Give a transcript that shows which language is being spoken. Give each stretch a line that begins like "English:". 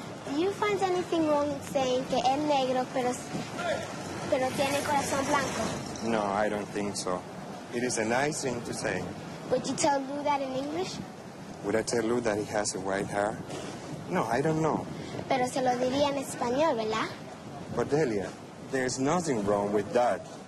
English: Do you find anything wrong with saying
Spanish: que es negro pero tiene corazón blanco?
English: No, I don't think so. It is a nice thing to say. Would you tell Lou that in English? Would I tell Lou that he has a white hair? No, I don't know.
Spanish: Pero se lo diría en español, ¿verdad?
English: But Delia, there's nothing wrong with that.